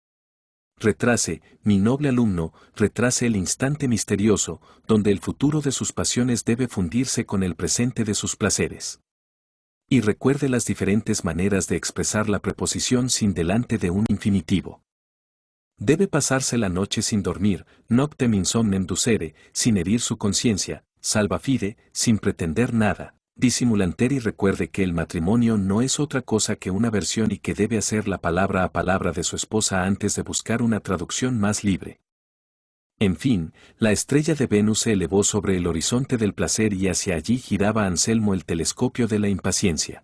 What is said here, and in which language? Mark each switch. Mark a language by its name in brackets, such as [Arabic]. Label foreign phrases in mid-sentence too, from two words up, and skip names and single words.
[Spanish] Retrase, mi noble alumno, retrase el instante misterioso, donde el futuro de sus pasiones debe fundirse con el presente de sus placeres. Y recuerde las diferentes maneras de expresar la preposición sin delante de un infinitivo. Debe pasarse la noche sin dormir, [Latin] noctem insomnem ducere, [Spanish] sin herir su conciencia, [Latin] salva fide, [Spanish] sin pretender nada, disimulanter, y recuerde que el matrimonio no es otra cosa que una versión y que debe hacer la palabra a palabra de su esposa antes de buscar una traducción más libre. En fin, la estrella de Venus se elevó sobre el horizonte del placer y hacia allí giraba Anselmo el telescopio de la impaciencia.